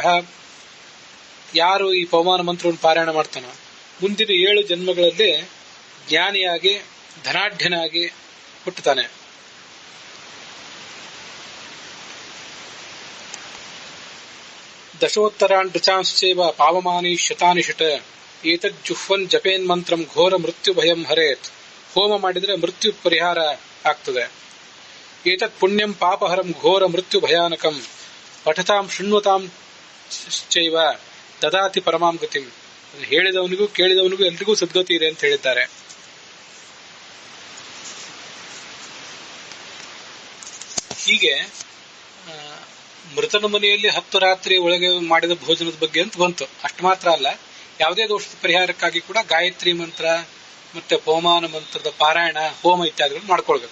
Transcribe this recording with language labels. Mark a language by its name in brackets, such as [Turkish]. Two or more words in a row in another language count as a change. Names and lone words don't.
[Kannada] ಯಾರು ಈ ಪವಮಾನ ಮಂತ್ರವನ್ನು ಪಾರಾಯಣ ಮಾಡ್ತಾನೋ ಮುಂದಿನ 7 ಜನ್ಮಗಳಲ್ಲಿ ಜ್ಞಾನಿಯಾಗಿ ಧನಾಢ್ಯನಾಗಿ ಹುಟ್ಟುತ್ತಾನೆ. [Sanskrit] ದಶೋತ್ತರಾನ್ ಋಚಾಂಶ್ಚೈವ ಪಾವಮಾನಿ ಶತಾನಿ ಶತ ಏತಜ್ಜುಹ್ವನ್ ಜಪೇನ್ ಮಂತ್ರಂ ಘೋರ ಮೃತ್ಯು ಭಯಂ ಹರೇತ್. [Kannada] ಹೋಮ ಮಾಡಿದ್ರೆ ಮೃತ್ಯು ಪರಿಹಾರ ಆಗ್ತದೆ. [Sanskrit] ಏತತ್ ಪುಣ್ಯಂ ಪಾಪಹರಂ ಘೋರ ಮೃತ್ಯು ಭಯಾನಕಂ ಪಠತಾಂ ಶೃಣ್ವತಾಂ ಚೈವ ದದಾತಿ ಪರಮಾಂ ಗತಿಂ. [Kannada] ಹೇಳಿದವನಿಗೂ ಕೇಳಿದವನಿಗೂ ಎಲ್ರಿಗೂ ಸದ್ಗತಿ ಇದೆ ಅಂತ ಹೇಳಿದ್ದಾರೆ. ಹೀಗೆ ಮೃತನ ಮನೆಯಲ್ಲಿ 10 ರಾತ್ರಿ ಒಳಗೆ ಮಾಡಿದ ಭೋಜನದ ಬಗ್ಗೆ ಅಂತ ಬಂತು. ಅಷ್ಟು ಮಾತ್ರ ಅಲ್ಲ, ಯಾವುದೇ ದೋಷದ ಪರಿಹಾರಕ್ಕಾಗಿ ಕೂಡ ಗಾಯತ್ರಿ ಮಂತ್ರ ಮತ್ತೆ ಪವಮಾನ ಮಂತ್ರದ ಪಾರಾಯಣ, ಹೋಮ ಇತ್ಯಾದಿಗಳನ್ನು ಮಾಡ್ಕೊಳ್ಬೇಕು.